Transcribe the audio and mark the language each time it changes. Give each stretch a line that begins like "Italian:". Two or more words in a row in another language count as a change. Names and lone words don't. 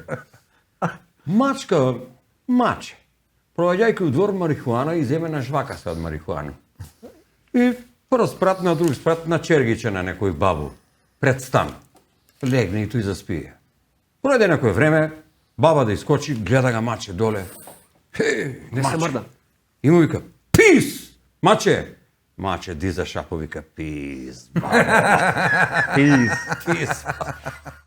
Macedonian: Мачка, маче, проаѓајќи у двор марихуана и земе на жвакаста од марихуана. И прв спрат на друг спрат на чергиче на некој бабу. Пред стан. Легне и тој заспие. Пројде некој време, баба да искочи, гледа ga маче доле. Не се мрда. И му вика, пис! Маче! Маче диза шапо, вика, пис. Пис. Пис.